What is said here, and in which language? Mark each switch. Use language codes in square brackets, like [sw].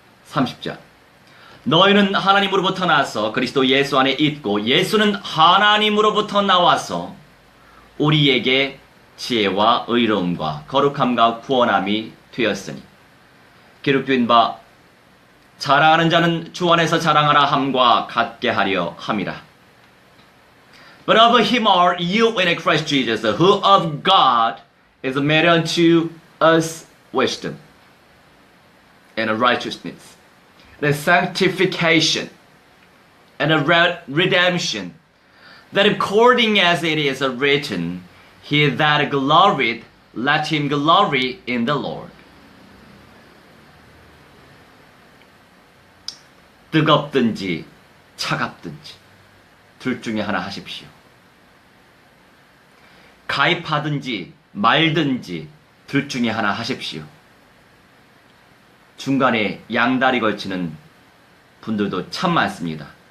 [ko] 30절. 너희는 하나님으로부터 나서 그리스도 예수 안에 있고 예수는 하나님으로부터 나와서 우리에게 지혜와 의로움과 거룩함과 구원함이 되었으니 기록된 바 자랑하는 자는 주 안에서 자랑하라 함과 같게 하려 함이라. [en] But of him are you in Christ Jesus, who of God is made unto us wisdom and righteousness, the sanctification and the redemption, that according as it is written, he that gloried, let him glory in the Lord. [ko] 뜨겁든지 차갑든지 둘 중에 하나 하십시오. 가입하든지 말든지 둘 중에 하나 하십시오. 중간에 양다리 걸치는 분들도 참 많습니다.